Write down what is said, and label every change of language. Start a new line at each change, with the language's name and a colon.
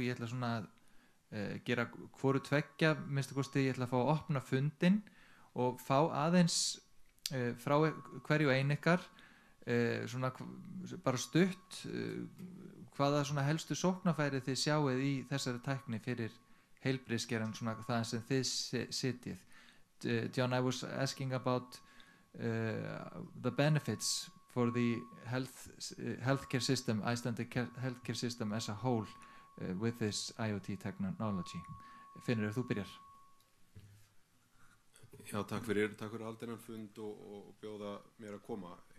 Icelandic: Ég ætla svona að gera hvoru tveggja, minnstu kosti ég ætla að fá að opna fundinn og fá aðeins frá hverju ein ykkar svona bara stutt hvaða svona helstu sóknarfæri þið sjáið í þessari tækni fyrir heilbrigðisgeirann, svona það sem þið sitjið.
English: John, I was asking about the benefits for the healthcare system, Icelandic healthcare system as a whole with this IoT technology.
Icelandic: Finnur, þú byrjar. Já, takk fyrir aldeinan fund og bjóða mér að koma.